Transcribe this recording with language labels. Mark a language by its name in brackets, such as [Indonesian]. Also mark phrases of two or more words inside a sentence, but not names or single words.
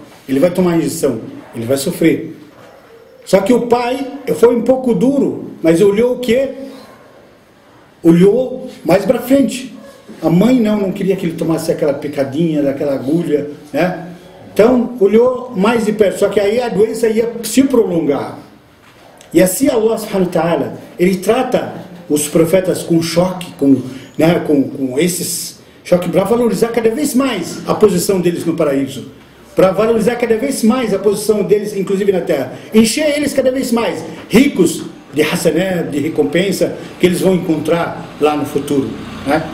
[Portuguese] Ele vai tomar injeção, ele vai sofrer. Só que o pai foi um pouco duro, mas olhou o quê? Olhou mais para frente. A mãe não queria que ele tomasse aquela picadinha, daquela agulha, né? Então, olhou mais de perto. Só que aí a doença ia se prolongar. E assim [Arabic] الله سبحانه وتعالى, [Portuguese] ele trata os profetas com choque, com esses... choque para valorizar cada vez mais a posição deles no paraíso, para valorizar cada vez mais a posição deles, inclusive na terra, encher eles cada vez mais ricos de hasanat, de recompensa que eles vão encontrar lá no futuro, né?